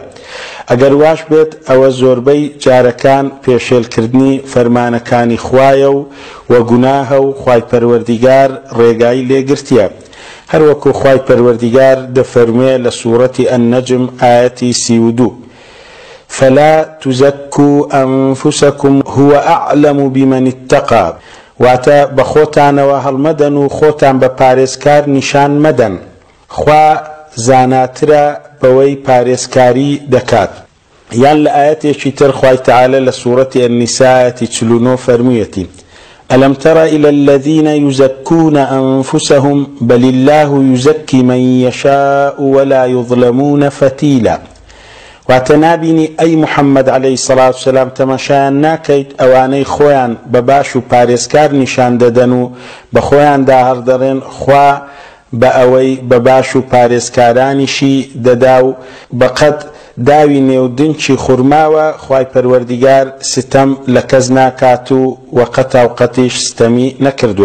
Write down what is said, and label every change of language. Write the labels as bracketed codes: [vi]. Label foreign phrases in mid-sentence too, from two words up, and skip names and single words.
[ckb] ئەگەر واش بێت ئەوە زۆربەی جارەکان پێشێلکردنی فەرمانەکانی خوایە و وەگوناهە و خوای پەروەردیگار ڕێگایی لێگرتیە. هەروەکو خوای پەروەردیگار دەفەرموێ لە سوورەتی ئەننەجم ئایەتی 32: [ar] فلا تزكوا أنفسكم هو أعلم بمن اتقى. [ckb] واتە بە خۆتانەوە هەڵمەدەن و خۆتان بە پارێزکار نیشان مەدەن، خوا زاناترە بەوەی پارێزکاری دەکات. یان لە ئاەتێکی تر خوای تەعالە لە سوورەتی النساء 49 فەرموویەتی: [ar] ألم تر إلى الذين يزكون أنفسهم بل الله يزكي من يشاء ولا يظلمون فتيلا. [ckb] واتە نابینی ئەی محەممەد [ar] عەلەیهی سەڵات وسەلام [ckb] تەماشایان ناکەیت ئەوانەی خۆیان بە باش و پارێزکار نیشان دەدەن و بە خۆیان داهەڵدەڕێن، خوا بە ئەوەی بە باش و پارێزکارانیشی دەدا و بەقەد داوی نێودنچی خوورماوە خوای پەروەردیگار ستەم لە کەس ناکات و وەقەتاوقەتیش ستەمی نەکردووە.